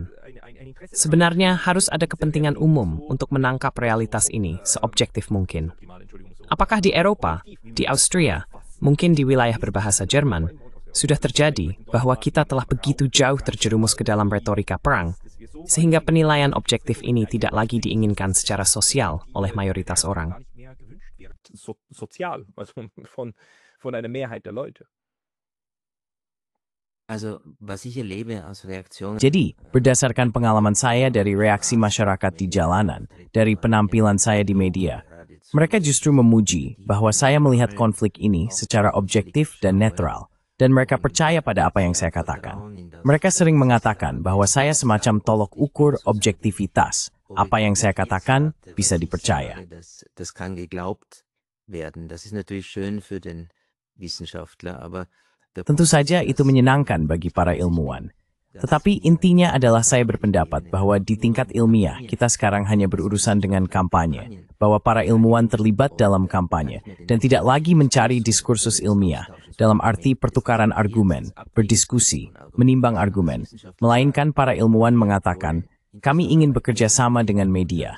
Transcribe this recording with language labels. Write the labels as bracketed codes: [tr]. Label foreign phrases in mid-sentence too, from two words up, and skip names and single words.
[id] Sebenarnya harus ada kepentingan umum untuk menangkap realitas ini seobjektif mungkin. Apakah di Eropa, di Austria, mungkin di wilayah berbahasa Jerman, sudah terjadi bahwa kita telah begitu jauh terjerumus ke dalam retorika perang, sehingga penilaian objektif ini tidak lagi diinginkan secara sosial oleh mayoritas orang. [de] Sozial, also von einer Mehrheit der Leute. Also, was ich erlebe als Reaktion [id] Jadi, berdasarkan pengalaman saya dari reaksi masyarakat di jalanan, dari penampilan saya di media, mereka justru memuji bahwa saya melihat konflik ini secara objektif dan netral, dan mereka percaya pada apa yang saya katakan. Mereka sering mengatakan bahwa saya semacam tolok ukur objektivitas. Apa yang saya katakan bisa dipercaya. [de] Das kann geglaubt werden. Das ist natürlich schön für den Wissenschaftler, aber [id] Tentu saja itu menyenangkan bagi para ilmuwan. Tetapi intinya adalah saya berpendapat bahwa di tingkat ilmiah kita sekarang hanya berurusan dengan kampanye, bahwa para ilmuwan terlibat dalam kampanye dan tidak lagi mencari diskursus ilmiah dalam arti pertukaran argumen, berdiskusi, menimbang argumen, melainkan para ilmuwan mengatakan, kami ingin bekerja sama dengan media.